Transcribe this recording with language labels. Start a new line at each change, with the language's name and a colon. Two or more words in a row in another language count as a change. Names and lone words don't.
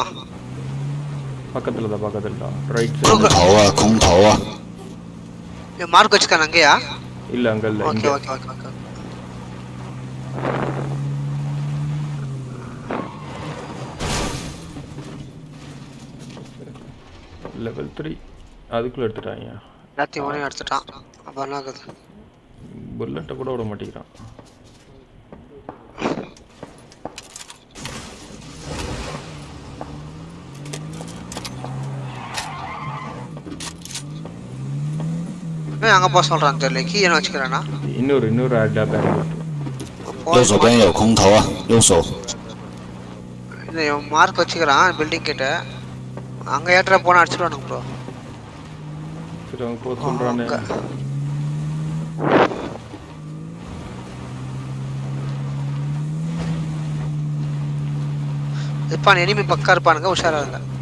Tamil: பக்கத்துல தான் ரைட் சைடு.
Chinese: 空空投啊！
Tamil: மார்க் வச்சுக்கான அங்கயா? இல்ல அங்க இல்ல.
English: OK OK OK OK.
Tamil: லெவல் 3 அதுக்குள்ள எடுத்துட்டாங்க. எல்லாத்தையும் ஒரே எடுத்துட்டான். அப்ப என்ன ஆகுது? புல்லட்டை கூட விட மாட்டேங்கிறான். அங்க போக சொல்றான் தெரியல. கீ என்ன வச்சுக்கறானா? இன்னொரு ஆட் ஆப் இருக்கு.
Chinese: 右手边有空投啊，右手。
Tamil: இந்த மார்க் வச்சுக்கறான் பில்டிங் கிட்ட. அங்க ஏட்ரா போனா அடிச்சிடுவானுங்க ப்ரோ. சரி அவங்க போ சொல்றானே. இப்ப எனிமி பக்கா இருப்பானுங்க, உஷாரா இருங்க.